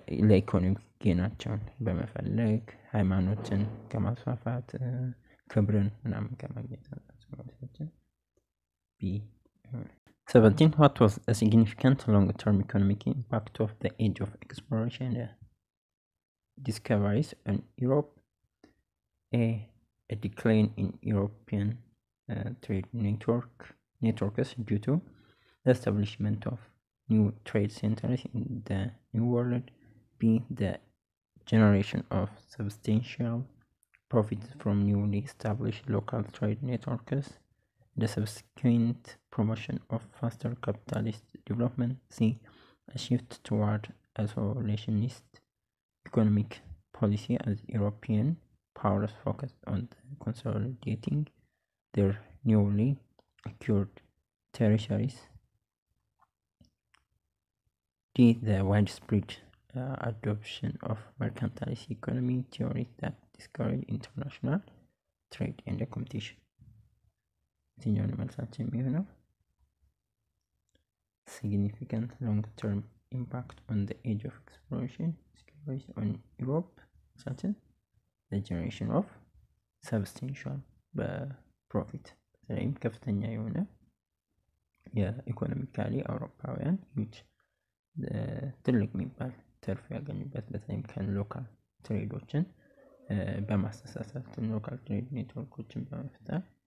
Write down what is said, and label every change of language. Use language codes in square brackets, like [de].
[am] ለኢኮኖሚ ጌናቸውን በመፈለግ ሃይማኖትን ከማስፋፋት ክብርን ምናምን ከማግኘት አንጻር ቢ [en] 17 what was a significant long-term economic impact of the age of exploration and discoveries in Europe? A decline in European trade networks due to the establishment of new trade centers in the New World. B. The generation of substantial profits from newly established local trade networks. The subsequent promotion of faster capitalist development. C. A shift toward isolationist economic policy as European powers focused on consolidating their newly acquired territories. D. The widespread adoption of mercantilist economy theories that discourage international trade and competition. [am] የትኛውን መልሳችን የሚሆነው? [en] significant long-term impact on the age of exploration discoveries on Europe [am] መልሳችን [en] the generation of substantial [am] በፕሮፊት በተለይም ከፍተኛ የሆነ የኢኮኖሚካሊ አውሮፓውያን ዩጅ ትልቅ የሚባል ትርፍ ያገኙበት በተለይም ከሎካል ትሬዶችን በማስተሳሰብ ሎካል ትሬድ ኔትወርኮችን በመፍጠር